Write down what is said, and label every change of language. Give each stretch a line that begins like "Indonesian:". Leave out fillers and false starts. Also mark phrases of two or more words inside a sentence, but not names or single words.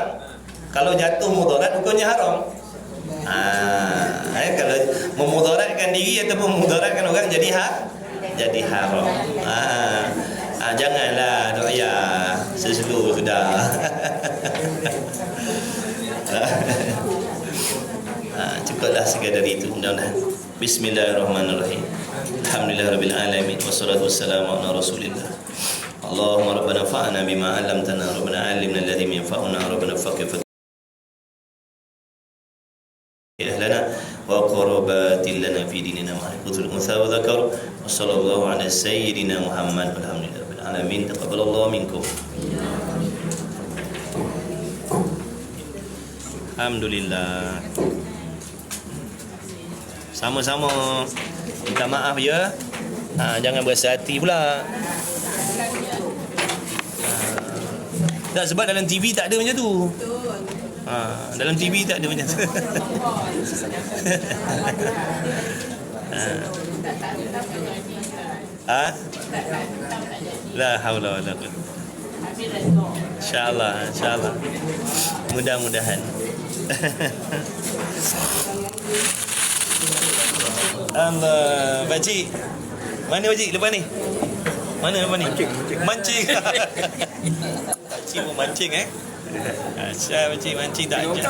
Malay: Kalau jatuh mudarat, hukumnya haram. Kalau memudaratkan diri ataupun memudaratkan orang, jadi haram. Janganlah doya seseluruh sudah. Cukuplah sekadar itu. Mudah-mudahan.
Arabic: بسم الله الرحمن الرحيم. الحمد لله رب العالمين والصلاة والسلام على رسول الله. اللهم ربنا انفعنا بما علمتنا، ربنا علمنا الذي ينفعنا، ربنا فقه أهلنا وقربة لنا في ديننا ما يقوت الأنثى والذكر وصلى الله على سيدنا محمد والحمد لله رب العالمين. تقبل الله منكم.
Malay: Alhamdulillah. Sama-sama. Minta maaf ya. Jangan berasa hati pula. Tak, sebab dalam TV tak ada macam tu. Dalam TV tak ada macam tu.
Arabic: لا حول ولا قوة.
Malay: InsyaAllah, insyaAllah. Mudah-mudahan. Allah, pakcik. Mana pakcik lepas ni? Mana lepas ni? Mancing. Pakcik pun mancing Asyik pakcik mancing tak ajak.